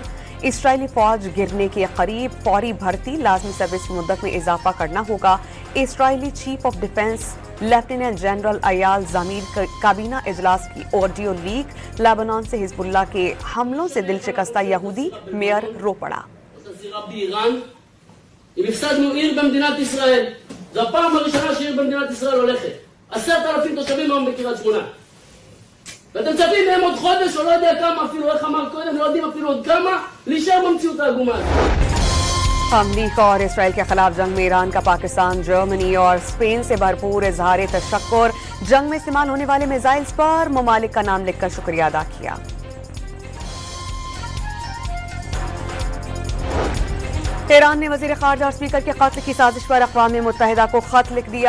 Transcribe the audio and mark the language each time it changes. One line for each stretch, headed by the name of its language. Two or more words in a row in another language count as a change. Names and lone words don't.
Urdu: اسرائیلی فوج گرنے کے قریب۔ فوری بھرتی، لازمی سروس کی مدت میں اضافہ کرنا ہوگا. इसराइली
English: Chief of Defence Lieutenant General
Urdu: अयाल ज़मीर کابینہ اجلاس کی
English: audio leak.
Urdu: لبنان سے حزب اللہ کے حملوں سے دل شکستہ یہودی میئر رو پڑا.
Hebrew: אם הפסדנו עיר במדינת ישראל, זו הפעם הראשונה שעיר במדינת ישראל הולכת. 10,000 תושבים היום בקריית שמונה. ואתם מצפים מהם עוד חודש או לא יודע כמה, אפילו איך אמר קודם, לא יודעים אפילו עוד כמה, להישאר במציאות העגומה הזאת.
Urdu: امریکہ اور اسرائیل کے خلاف جنگ میں ایران کا پاکستان، جرمنی اور اسپین سے بھرپور اظہار تشکر. جنگ میں استعمال ہونے والے میزائلز پر ممالک کا نام لکھ کر شکریہ ادا کیا. ایران نے وزیر خارجہ اور اسپیکر کے قتل کی سازش پر اقوام متحدہ کو خط لکھ دیا.